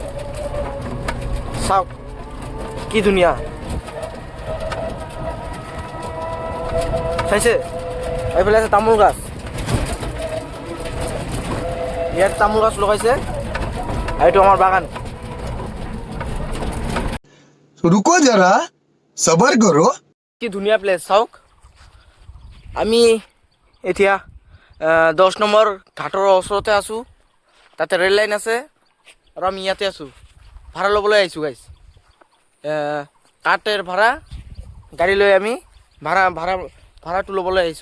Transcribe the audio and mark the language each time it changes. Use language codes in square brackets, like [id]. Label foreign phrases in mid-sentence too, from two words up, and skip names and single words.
[as] চাওক কি ধুনীয়া, চাইছে? এইফালে আছে তামোল গাছ, ইয়াত তামোল গাছ লগাইছে, এইটো আমাৰ বাগান। [hi] रुको जरा सबर करो। [as] কি ধুনীয়া প্লেচ চাওক। আমি এতিয়া 10 নম্বৰ ঘাটৰ ওচৰতে আছোঁ, তাতে ৰেল লাইন আছে। আৰু আমি ইয়াতে আছোঁ, ভাড়া ল'বলৈ আহিছোঁ গাইজ। কাঠেৰ ভাড়া, গাড়ী লৈ আমি ভাড়াটো ল'বলৈ আহিছোঁ।